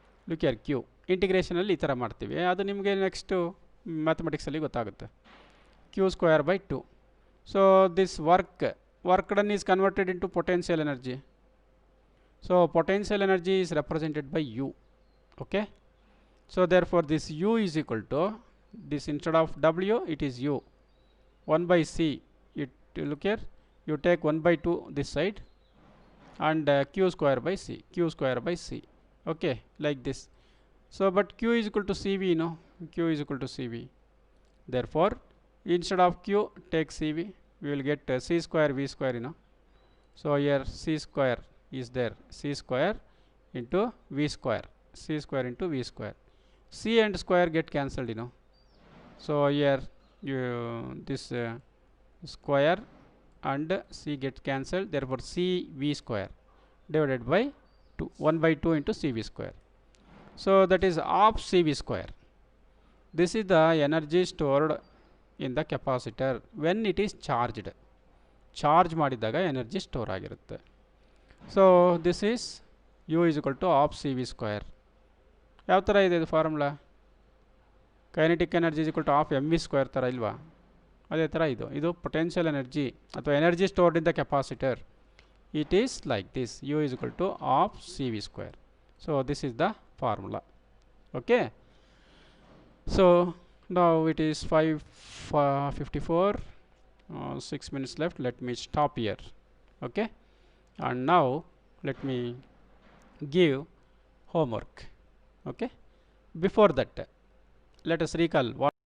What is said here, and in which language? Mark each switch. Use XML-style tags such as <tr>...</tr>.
<kn>Look here Q ಇಂಟಿಗ್ರೇಷನಲ್ಲಿ ಈ ಥರ ಮಾಡ್ತೀವಿ, ಅದು ನಿಮಗೆ ನೆಕ್ಸ್ಟು ಮ್ಯಾಥಮೆಟಿಕ್ಸಲ್ಲಿ ಗೊತ್ತಾಗುತ್ತೆ. Q square by 2.</kn> <en>So this work done is converted into potential energy. So potential energy is represented by U. Okay, so therefore this U is equal to this instead of W it is U. 1 by C, it look here, you take 1 by 2 this side and Q square by C, Q square by C. Okay, like this. So but Q is equal to CV, no, Q is equal to CV. Therefore instead of Q take CV, we will get C square V square, you know. So here C square is there, C square into V square, C square into V square. C and square get cancelled, you know. So here this square and C get cancelled, therefore C V square divided by 2, 1 by 2 into C V square. So that is half C V square. This is the energy stored in the capacitor when it is charged.</en> <kn>Charge ಮಾಡಿದಾಗ energy store ಆಗಿರುತ್ತೆ.</kn> <en>So this is U is equal to half C V square.</en> <kn>ಯಾವ ಥರ ಇದೆ ಇದು formula?</kn> <en>kinetic energy is equal to half mv square</en> <kn>ಥರ ಇಲ್ವಾ? ಅದೇ ಥರ ಇದು</kn> <en>potential energy</en> <kn>ಅಥವಾ</kn> <en>Energy stored in the capacitor. It is like this, U is equal to half CV square. So this is the formula. Okay, so now it is 5:54, 6 minutes left. Let me stop here. Okay, and now let me give homework. Okay, before that let us recall what</en>